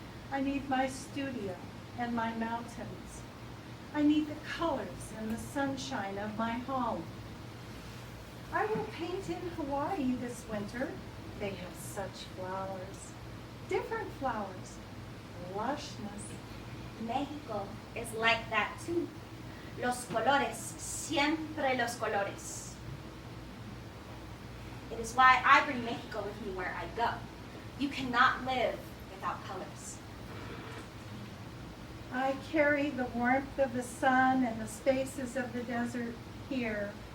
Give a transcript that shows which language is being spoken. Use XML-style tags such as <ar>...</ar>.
<en>I need my studio and my mountains. I need the colors and the sunshine of my home. I will paint in Hawaii this winter. They have such flowers, different flowers, lushness. Mexico is like that too.</en> <es>Los colores, siempre los colores.</es> <en>It is why I bring Mexico with me where I go. You cannot live without colors. I carry the warmth of the sun and the spaces of the desert here.</en>